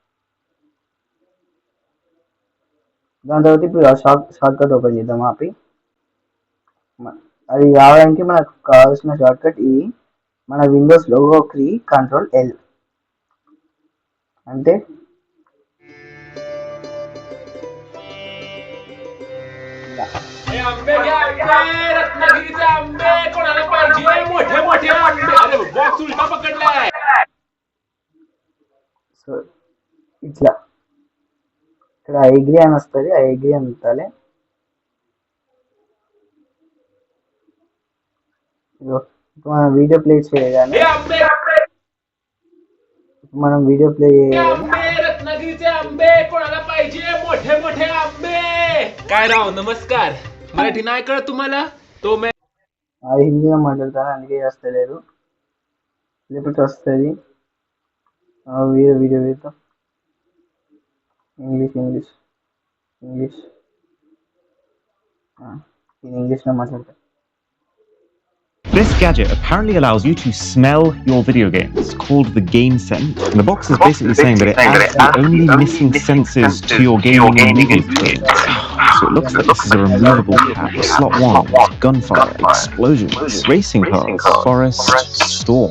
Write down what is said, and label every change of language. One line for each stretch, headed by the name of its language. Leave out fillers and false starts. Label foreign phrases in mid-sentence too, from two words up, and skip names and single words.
Telugu: దాని తర్వాత ఇప్పుడు షార్ట్ కట్ ఓపెన్ చేద్దాం. ఆపి అది రావడానికి మనకు కావాల్సిన షార్ట్ కట్ ఇది. మన
English: Windows logo key
Telugu: Ctrl+L అంటే
Marathi: आंबे घ्या आंबे, रत्नागिरीचे आंबे कोणाला पाहिजे मोठे मोठे आंबे. अरे बॉक्स उलटा पकडलाय. సో ఇట్లా ఇక్కడ ఐగ్రీ అని వస్తుంది, ఆ ఐగ్రీ అని పెట్టాలి. మనం వీడియో ప్లే చేయగానే మనం వీడియో ప్లే आंबे रत्नागिरीचे आंबे कोणाला पाहिजे मोठे मोठे आंबे. काय राव नमस्कार. मराठी नाही कळत तुम्हाला? तो
Telugu: అది హిందీలో మాట్లాడతాను అందుకే వస్తలేదు, లేకపోతే వస్తుంది. వీడియో వీడియో వీడియో ఇంగ్లీష్ ఇంగ్లీష్ ఇంగ్లీష్ నేను ఇంగ్లీష్లో మాట్లాడతాను.
English: This gadget apparently allows you to smell your video games, called the Game Scent. And the box is basically saying that it adds the only missing senses to your gaming and movie experience. So it looks like this is a removable cap. Slot 1, gunfire, explosions, racing cars, forest, storm.